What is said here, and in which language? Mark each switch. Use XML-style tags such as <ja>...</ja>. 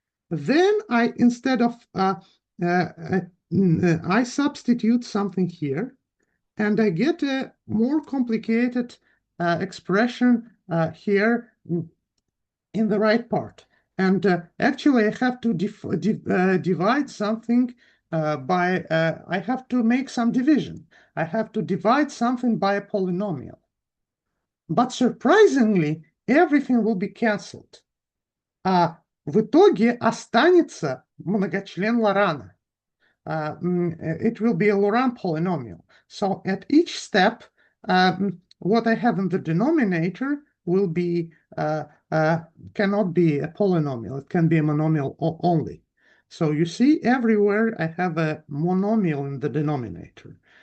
<en>Then I, instead of, I substitute something here, and I get a more complicated expression here in the right part. And actually, I have to divide something by, I have to make some division. I have to divide something by a polynomial. But surprisingly, everything will be canceled.</en> <ru>В итоге останется многочлен Лорана.</ru> <en>It will be a Laurent polynomial. So at each step, what I have in the denominator will be cannot be a polynomial. It can be a monomial only. So you see everywhere I have a monomial in the denominator.</en>